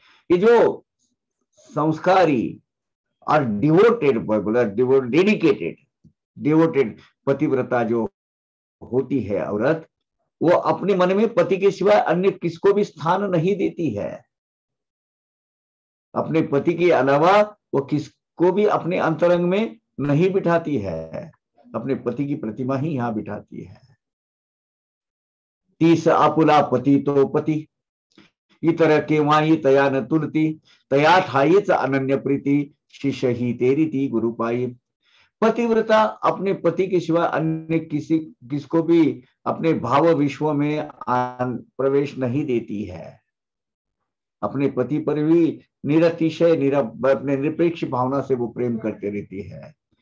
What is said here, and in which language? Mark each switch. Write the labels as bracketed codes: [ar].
[hi] ये जो संस्कारी और डिवोटेड, बोला डिवोटेड पतिव्रता जो होती है औरत, वो अपने मन में पति के सिवाय अन्य किसको भी स्थान नहीं देती है। अपने पति के अलावा वो किसको भी अपने अंतरंग में नहीं बिठाती है, अपने पति की प्रतिमा ही यहां बिठाती है। [mr] तीस आपुला पति तो पति, इतर केव्हाही तया न तुलती, तया ठाईच अनन्य प्रीति, शिष्य ही तेरी ती गुरु पाई। [hi] पतिव्रता अपने पति के सिवा अन्य किसको भी अपने भाव विश्व में प्रवेश नहीं देती है। अपने पति पर भी निरतिशय अपने निरपेक्ष भावना से वो प्रेम करते रहती है।